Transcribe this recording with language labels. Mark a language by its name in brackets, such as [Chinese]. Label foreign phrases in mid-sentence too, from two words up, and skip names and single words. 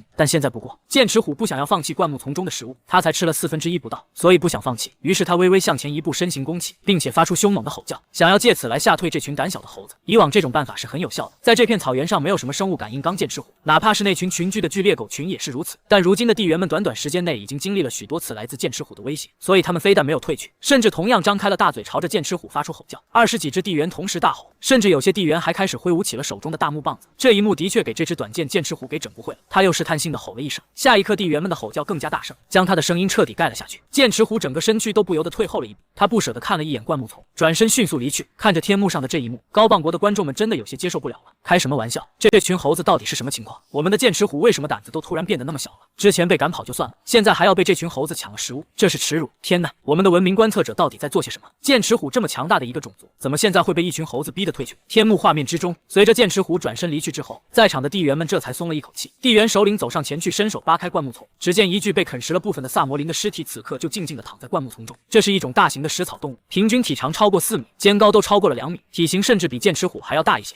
[Chinese] 但現在不過，剑齒虎不想要放棄灌木叢中的食物，他才吃了1/4不到，所以不想放棄，於是他微微向前一步，身形弓起，並且發出凶猛的吼叫，想要借此來嚇退這群膽小的猴子。以往這種辦法是很有效的，在這片草原上沒有什麼生物敢反硬剛劍齒虎，哪怕是那群群居的巨獵狗群也是如此。但如今的地缘们短短时间內已經經歷了許多次來自劍齒虎的威脅，所以他們非但沒有退卻，甚至同樣張開了大嘴朝着劍齒虎發出吼叫。20幾隻地緣同時大吼，甚至有些地緣還開始揮舞起了手中的大木棒子。這一幕的確給這隻短劍劍齒虎給整不會了，他又試探性的吼了一聲，下一刻地緣們的吼叫更加大聲，將他的聲音徹底蓋了下去。劍齒虎整個身軀都不由得退後了一步，他不捨得看了一眼灌木叢，轉身迅速離去。看着天幕上的這一幕，高磅國的觀眾們真的有些接受不了了。開什麼玩笑？這群猴子到底是什麼情況？我們的劍齒虎為什麼膽子都突然變得那麼小了？之前被趕跑就算了，現在還要被這群猴子搶了食物，這是恥辱！天哪，我們的文明觀測者到底在做些什麼？劍齒虎這麼強大的一個種族，怎麼現在會被一群猴子逼得退去？天幕畫面之中，隨着劍齒虎轉身離去之後，在場的地緣們這才鬆了一口氣。地緣首領走上前去，伸手扒開灌木叢，只見一具被啃食了部分的薩摩林的屍體，此刻就靜靜地躺在灌木叢中。這是一種大型的食草動物，平均體長超過4米，肩高都超過了2米，體型甚至比劍齒虎還要大一些。